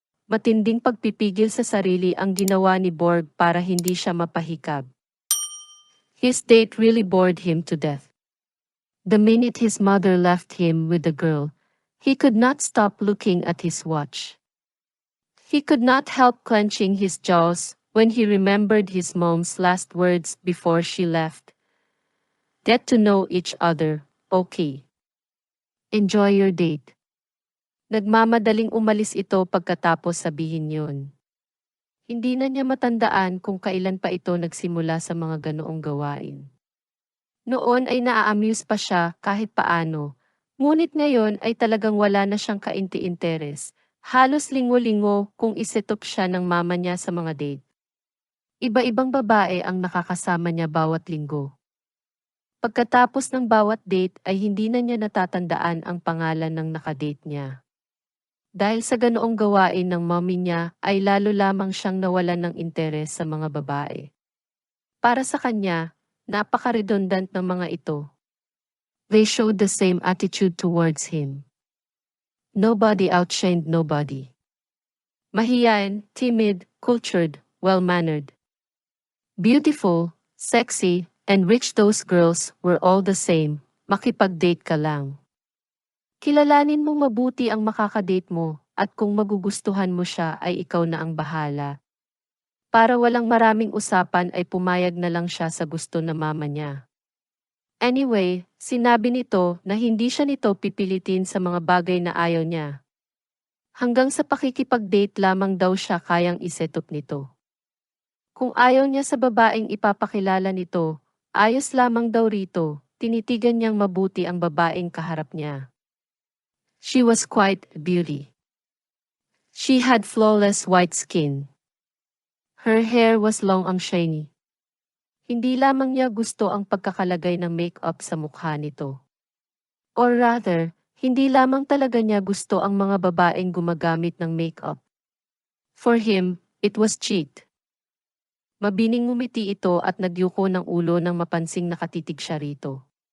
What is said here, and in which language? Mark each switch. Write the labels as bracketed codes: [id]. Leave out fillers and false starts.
[tl] Matinding pagpipigil sa sarili ang ginawa ni Borg para hindi siya mapahikab. [en] His date really bored him to death. The minute his mother left him with the girl, he could not stop looking at his watch. He could not help clenching his jaws when he remembered his mom's last words before she left. Get to know each other, okay. Enjoy your date. [tl] Nagmamadaling umalis ito pagkatapos sabihin yun. Hindi na niya matandaan kung kailan pa ito nagsimula sa mga ganoong gawain. Noon ay naa-amuse pa siya kahit paano, ngunit ngayon ay talagang wala na siyang kainti-interes. Halos linggo-linggo kung isetop siya ng mama niya sa mga date. Iba-ibang babae ang nakakasama niya bawat linggo. Pagkatapos ng bawat date ay hindi na niya natatandaan ang pangalan ng nakadate niya. Dahil sa ganoong gawain ng mommy niya ay lalo lamang siyang nawalan ng interes sa mga babae. Para sa kanya, napaka-redundant ng mga ito. [en] They showed the same attitude towards him. Nobody outshined nobody. Mahiyain, timid, cultured, well-mannered. Beautiful, sexy, and rich, those girls were all the same, [tl] makipag-date ka lang. Kilalanin mong mabuti ang makakadate mo, at kung magugustuhan mo siya ay ikaw na ang bahala. Para walang maraming usapan ay pumayag na lang siya sa gusto ng mama niya. Anyway, sinabi nito na hindi siya nito pipilitin sa mga bagay na ayaw niya. Hanggang sa pakikipag-date lamang daw siya kayang isetop nito. Kung ayaw niya sa babaeng ipapakilala nito, ayos lamang daw rito, tinitigan niyang mabuti ang babaeng kaharap niya. [en] She was quite a beauty. She had flawless white skin. Her hair was long and shiny. [tl] Hindi lamang niya gusto ang pagkakalagay ng make-up sa mukha nito. [en] Or rather, [tl] hindi lamang talaga niya gusto ang mga babaeng gumagamit ng make-up. [en] For him, it was cheat. [tl] Mabining ngumiti ito at nagyuko ng ulo nang mapansing nakatitig siya rito.